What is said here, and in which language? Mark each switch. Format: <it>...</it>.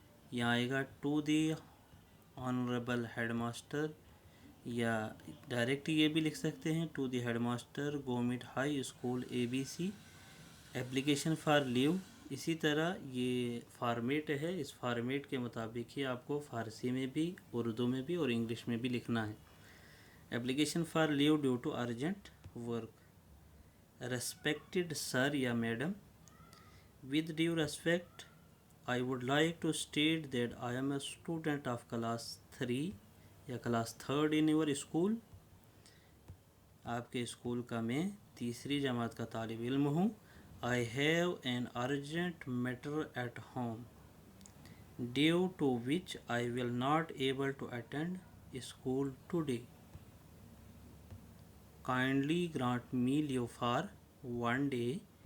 <ur>یہاں آئے گا</ur> <en>to the honourable head master,</en> <ur>یا ڈائریکٹ یہ بھی لکھ سکتے ہیں</ur> <en>To the head master government high school A B C, application for leave.</en> <ur>اسی طرح یہ فارمیٹ ہے، اس فارمیٹ کے مطابق ہی آپ کو فارسی میں بھی، اردو میں بھی اور انگلش میں بھی لکھنا ہے.</ur> <en>Application for leave due to urgent work. Respected sir یا madam, with due respect I would like to state that I am a student of class 3 یا class 3rd in your school.</en> <ur>آپ کے اسکول کا میں تیسری جماعت کا طالب علم ہوں.</ur> <en>I have an urgent matter at home due to which I will not able to attend school today. Kindly grant me leave for one day.</en>